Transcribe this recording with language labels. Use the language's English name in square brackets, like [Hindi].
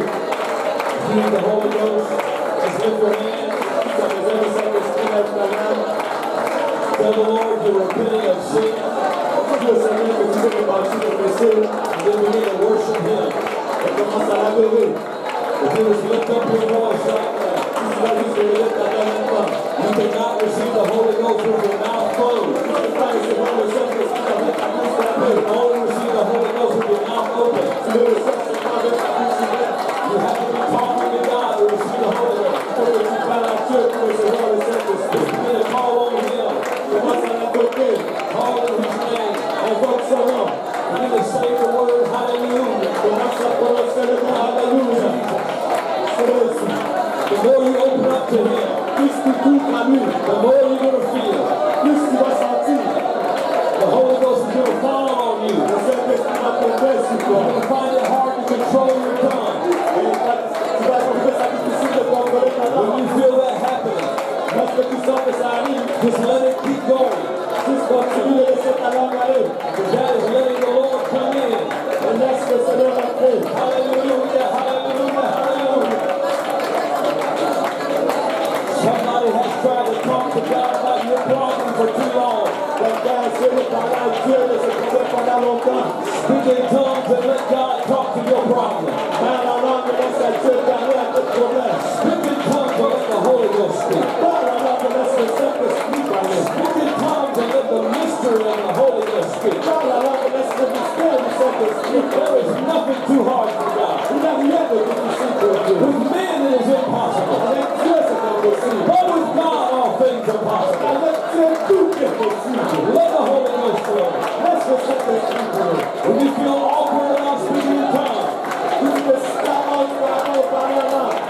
[English] If you need the Holy Ghost, just lift your hand. [French] Si tu as besoin du Saint-Esprit, lève ta main. [English] Tell the Lord you're repenting of sin. [French] Dis au Seigneur que tu veux te partir de péché. [English] And then begin to worship Him. [French] Et commence à l'adorer. [English] If you just lift up your voice right now, [French] Si tu vas juste lever ta main maintenant. [English] you cannot receive the Holy Ghost with your mouth closed. [French] Tu ne peux pas recevoir le Saint-Esprit avec ta bouche [English] You [French] fermée. [English] can only receive the Holy Ghost with your mouth open. [French] Tu le reçois seulement avec ta bouche ouverte. [English] You have to be talking to God to receive the Holy Ghost. [French] Il faut que tu parles à Dieu pour recevoir le Saint-Esprit. [English] Begin to call on Him. [French] Commence à l'invoquer. [English] Call on His name. [French] Invoque son nom. [English] Begin to say the word hallelujah. [French] Commence à prononcer le nom Alléluia. Jésus. [English] The more you open up to Him, [French] Plus tu t'ouvres à lui, [English] the more you're going to feel. [French] plus tu vas sentir. [English] The Holy Ghost is going to fall on you. [French] Le Saint-Esprit va tomber sur [English] You're [French] toi. [English] going to find it hard to control your tongue. [French] Et tu vas trouver ça difficile de contrôler ta [English] When [French] langue. [English] you feel that happening, [French] Lorsque tu sens que ça arrive, [English] just let it keep going. [French] juste continue de laisser ta langue aller. [English] Because that is letting the Lord come in. [French] Et laisse le Seigneur entrer. [English] Hallelujah, hallelujah, hallelujah. Somebody has tried to talk to God about your problem for too long. [French] Quelqu'un a essayé de parler à Dieu de ce problème pendant longtemps. [English] Speak in tongues and let God talk to your problem. [French] Parle en langue, laisse à Dieu parler à tes problèmes. [English] Speak in tongues and let the Holy Ghost speak. [French] Parle en langue, laisse le Saint-Esprit parler. [English] Speak in tongues and let the mystery of the Holy Ghost speak. [French] Parle en langue, laisse le mystère du Saint-Esprit. [English] There is nothing too hard for God. [French] Il n'y a rien de difficile pour Dieu. [English] With men it is impossible. [French] Avec Dieu, c'est impossible. [English] But with God all things are possible. [French] Avec Dieu, tout est possible. [English] Let the Holy Ghost flow. [French] Laisse le Saint-Esprit parler. [English] When you feel awkward about speaking in tongues, [French] Tu ne peux pas parler en langue.